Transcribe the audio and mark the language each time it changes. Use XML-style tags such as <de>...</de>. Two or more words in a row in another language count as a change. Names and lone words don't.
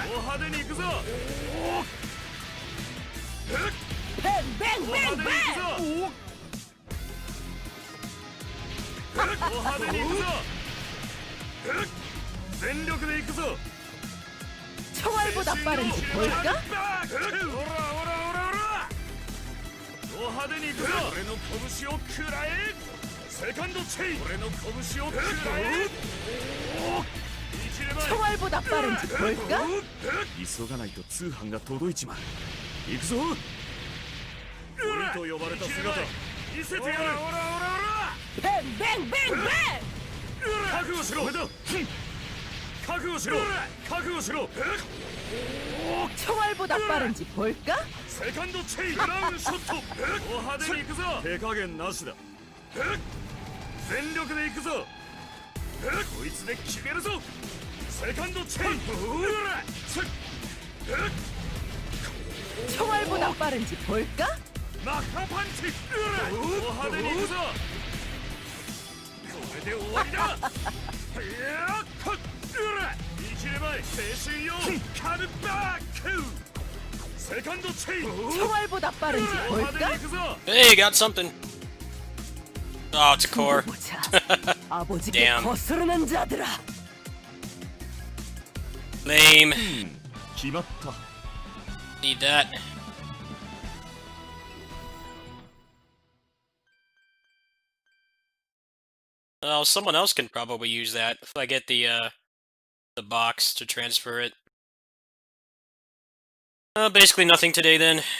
<ja>派手に行くぞ。</ja> <ko>뱅뱅뱅 뱅.</ko> <ja>派手に行くぞ。全力で行くぞ。</ja> <ko>총알보다 빠른지 볼까?</ko> <ja>ド派手に行くぞ。俺の拳を食らえ。</ja> <en>second chain.</en> <ja>俺の拳を食らえ。</ja> <ko>총알보다 빠른지 볼까?</ko> <ja>急がないと通販が届いちまう。行くぞ。鬼と呼ばれた姿見せてやる。</ja> <ko>뱅 뱅 뱅 뱅.</ko> <ja>覚悟しろ。覚悟しろ。覚悟しろ。</ja> <ko>총알보다 빠른지 볼까?</ko> <en>second chain. brown shot.</en> <ja>ド派手に行くぞ。手加減なしだ。全力で行くぞ。こいつで決めるぞ。</ja> <en>second chain.</en> <ko>총알보다 빠른지 볼까?</ko> <en>Mach punch.</en> <ja>ド派手に行くぞ。これで終わりだ。いやこっ。生きればい。青春よ。カルバック。</ja> <en>second chain.</en> <ko>총알보다 빠른지</ko> <ja>ド派手</ja> <ko>볼까?</ko> <ja>に行くぞ。</ja> <en>Hey, got something. Oh, it's a core.</en> <ko>보자. 아버지께</ko> <en>Damn.</en> <ko>거스르는 자들아.</ko> <en>Lame.</en> <ja>決まった。</ja> <en>Need that. Well, someone else can probably use that if I get the box to transfer it. Basically nothing today then.</en>